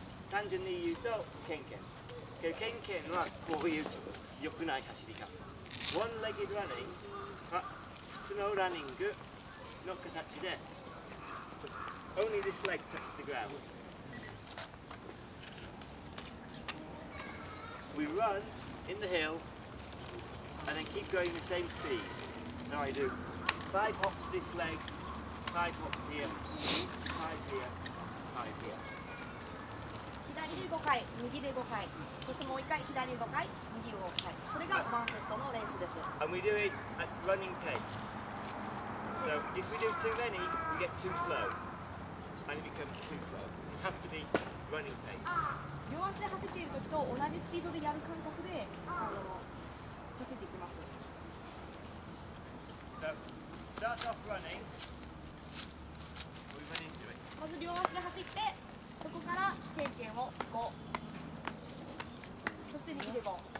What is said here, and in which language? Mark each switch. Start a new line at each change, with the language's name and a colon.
Japanese: 単純に言うとケンケン。ケンケンはこういう良くない走り方。
English: one-legged running
Japanese: は普通のランニングの形で
English: only this leg touches the ground. We run in the hill and then keep going the same speed. So I do 5 hops this leg, 5 hops here, 5 here, 5 here.
Japanese: 左で5回、右で5回、そしてもう1回左で5回、右で5回。それがワンセットの練習です。
English: And we do it at running pace. So if we do too many, we get too slow. And it becomes too slow. It has to be running pace.
Japanese: 両足で走っている時と同じスピードでやる感覚で走っていきます。
English: So start off running. We run into it.
Japanese: まず両足で走って、そこからケンケンを5、そして右で5。